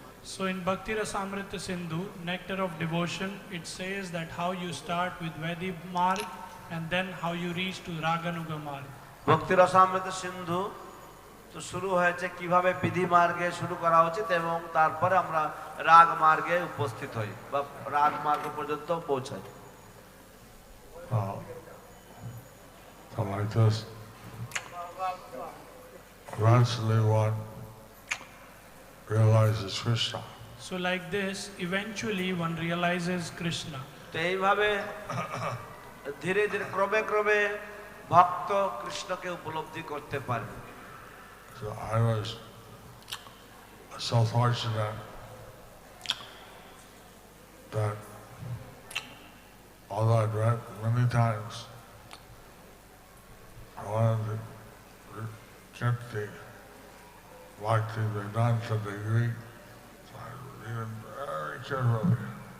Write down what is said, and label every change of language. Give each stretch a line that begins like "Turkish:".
English: So in Bhakti Rasamrita Sindhu, Nectar of Devotion, it says that how you start with Vedī Marg and then how you reach to Raganuga Marg.
Bangla: ভক্তি রসামৃত সিন্ধু তো শুরু হয়েছে কিভাবে বিধি মার্গে শুরু করা উচিত এবং তারপরে আমরা রাগ মার্গে উপস্থিত হই বা রাগ মার্গ পর্যন্ত পৌঁছাই।
English: So like this, eventually one realizes Krishna. So like this, eventually one realizes Krishna.
Bangla: তো এইভাবে ধীরে ধীরে ক্রমে ক্রমে ভক্ত কৃষ্ণকে উপলব্ধি করতে পারে।
English: So I was so fortunate that although I'd read many times, I wanted to get the Bhakti Vedanta degree, so I read it very carefully.